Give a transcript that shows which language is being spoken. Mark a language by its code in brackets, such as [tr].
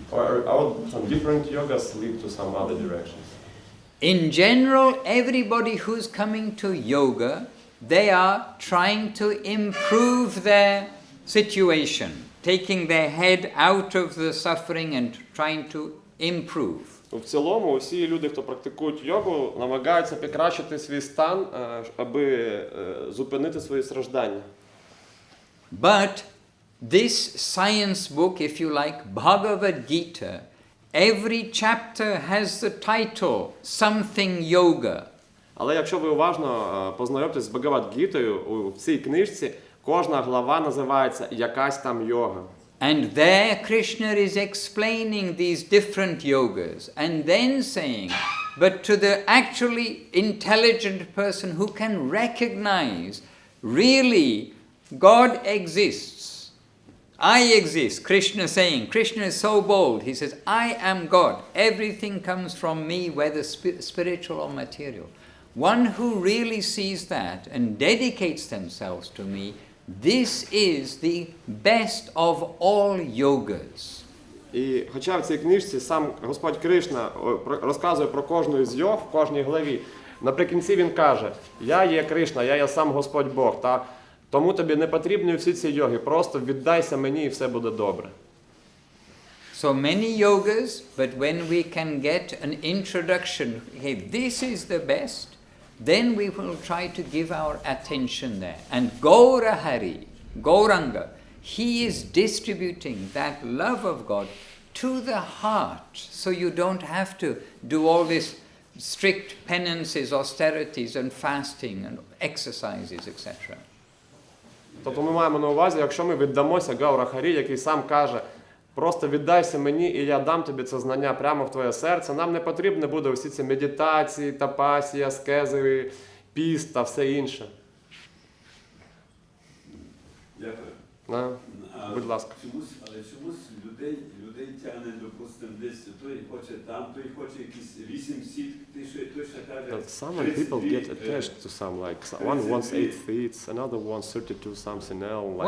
[en] Or are some different yogas lead to some other directions? In general, everybody who's coming to yoga, they are trying to improve their situation, taking their head out of the suffering and trying to improve. [uk] В цілому, усі люди, хто практикують йогу, намагаються покращити свій стан, аби зупинити свої страждання. [en] But this science book, if you like, Bhagavad Gita, every chapter has the title something yoga. [uk] Але якщо ви уважно познайомитесь з Бхагавад-гітою, у цій книжці кожна глава називається якась там йога. [en] And there Krishna is explaining these different yogas and then saying, but to the actually intelligent person who can recognize really God exists. I exist. Krishna saying, Krishna is so bold. He says, I am God. Everything comes from me, whether spiritual or material. One who really sees that and dedicates themselves to me, this is the best of all yogas. [uk] І хоча в цій книжці сам Господь Кришна розказує про кожну із йог в кожній главі, наприкінці він каже, я є Кришна, я є сам Господь Бог, та тому тобі не потрібні всі ці йоги, просто віддайся мені і все буде добре. [en] So many yogas, but when we can get an introduction, hey, this is the best, then we will try to give our attention there. And Gaura Hari, Gauranga, he is distributing that love of God to the heart, so you don't have to do all this strict penances, austerities and fasting and exercises, etc. [uk] Тобто ми маємо на увазі, якщо ми віддамося Гаура Харі, який сам каже, просто віддайся мені і я дам тобі це знання прямо в твоє серце, нам не потрібно буде всі ці медитації, тапасії, аскези, піст та все інше. Дякую. Будь ласка. Але чомусь людей тягне, допустимо, десь той хоче там, той хоче якісь 8 сітк, той ще каже. [en] Some people get attached to some, like one wants 8 feet, another wants 32 something else, like